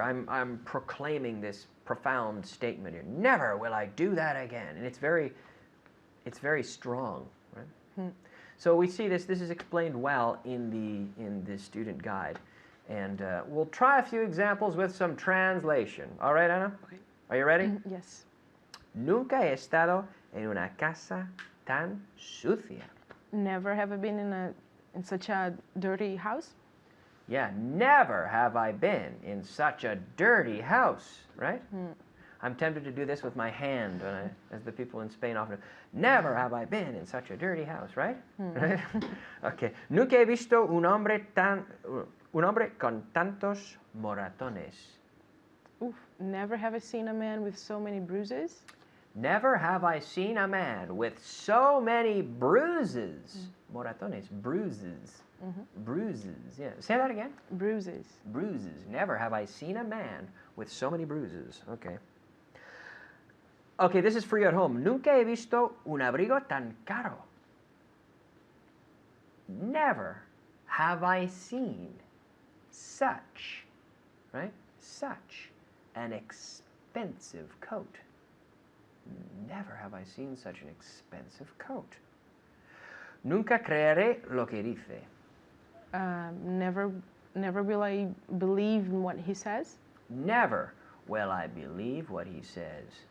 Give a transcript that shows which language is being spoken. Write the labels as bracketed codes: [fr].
[en] I'm proclaiming this profound statement here. Never will I do that again. And it's very strong, right? So we see this is explained well in the student guide. And we'll try a few examples with some translation. All right, Anna? Okay. Are you ready? Yes. [es] Nunca he estado en una casa tan sucia. [en] Never have I been in a In such a dirty house? Yeah, never have I been in such a dirty house, right? I'm tempted to do this with my hand, as the people in Spain often do. Never have I been in such a dirty house, right? Right? Okay. [es] Nunca he visto un hombre con tantos moratones. Oof. [en] Never have I seen a man with so many bruises. Never have I seen a man with so many bruises. Moratones, bruises. Bruises, yeah. Say that again. Bruises. Bruises. Never have I seen a man with so many bruises. Okay. Okay, this is for you at home. [es] Nunca he visto un abrigo tan caro. [en] Never have I seen such, right? Such an expensive coat. Never have I seen such an expensive coat. [es] Nunca creeré lo que dice. [en] Never will I believe in what he says. Never will I believe what he says.